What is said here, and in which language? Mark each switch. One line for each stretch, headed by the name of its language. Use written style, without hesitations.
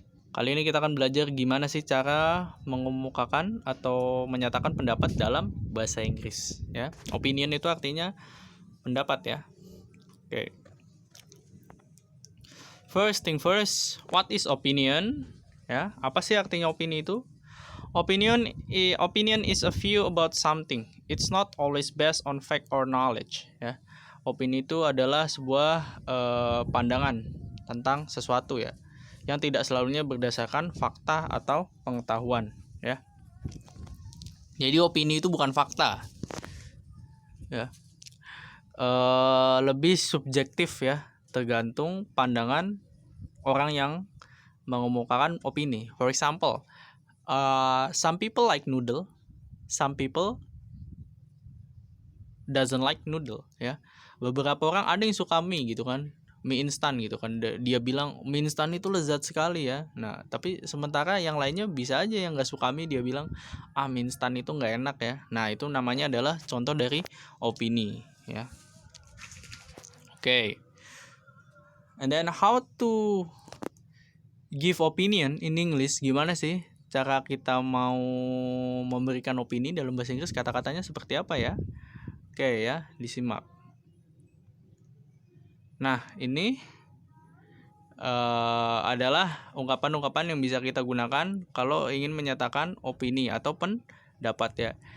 Indonesian: Kali ini kita akan belajar gimana sih cara mengemukakan atau menyatakan pendapat dalam bahasa Inggris ya. Opinion itu artinya pendapat ya. Oke.
English: First thing first, what is opinion?
Indonesian: Ya, apa sih artinya opini itu?
English: Opinion is a view about something. It's not always based on fact or knowledge ya.
Indonesian: Opini itu adalah sebuah pandangan tentang sesuatu ya, yang tidak selalunya berdasarkan fakta atau pengetahuan ya. Jadi opini itu bukan fakta ya. Lebih subjektif ya, tergantung pandangan orang yang mengemukakan opini.
English: For example, some people like noodle, some people doesn't like noodle ya.
Indonesian: Beberapa orang ada yang suka mie gitu kan, mie instan gitu kan. Dia bilang mie instan itu lezat sekali ya. Nah, tapi sementara yang lainnya bisa aja yang nggak suka mie, dia bilang mie instan itu nggak enak ya. Nah, itu namanya adalah contoh dari opini ya. Okay.
English: And then how to give opinion in English?
Indonesian: Gimana sih cara kita mau memberikan opini dalam bahasa Inggris? Kata-katanya seperti apa ya? Oke ya, disimak. Nah, ini adalah ungkapan-ungkapan yang bisa kita gunakan kalau ingin menyatakan opini atau pendapat ya.